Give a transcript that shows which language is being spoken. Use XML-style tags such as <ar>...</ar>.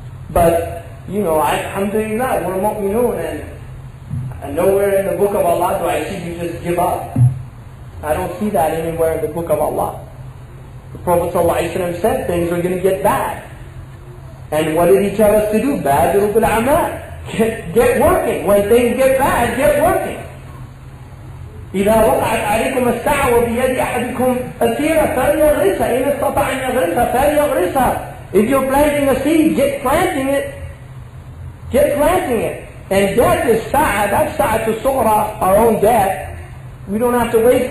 <en>But, you know, alhamdulillah, we're mu'minun, and nowhere in the book of Allah do I see you just give up. I don't see that anywhere in the book of Allah. The Prophet ﷺ said things are going to get bad. And what did he tell us to do?</en> <ar>Badiru bil amal.</ar> <en>Get working. When things get bad, get working.</en> <ar>إذا وقعت عليكم الساعة وبيد أحدكم أسيرة فليغرسها إن استطاع أن يغرسها فليغرسها.</ar> <en>If you're planting a seed, get planting it. Get planting it. And death is sa'a. That's sa'a to sughra, our own death. We don't have to wait for</en>